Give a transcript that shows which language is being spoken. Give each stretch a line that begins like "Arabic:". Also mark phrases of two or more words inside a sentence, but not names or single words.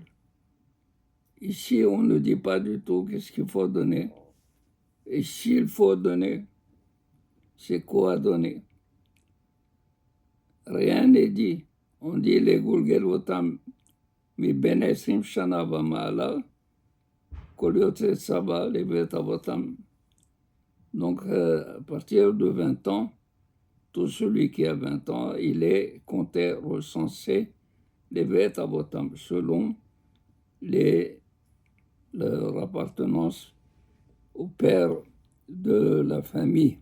French: Ici, on ne dit pas du tout qu'est-ce qu'il faut donner. Et s'il faut donner, c'est quoi donner? Rien n'est dit. On dit les
Hebrew: לגלגלותם מבן 20 שנה ומעלה כל יוצא צבא לבית אבותם.
French: Donc, à partir de 20 ans, tout celui qui a 20 ans, il est compté, recensé,
Hebrew: לבית אבותם,
French: selon leur appartenance au père de la famille.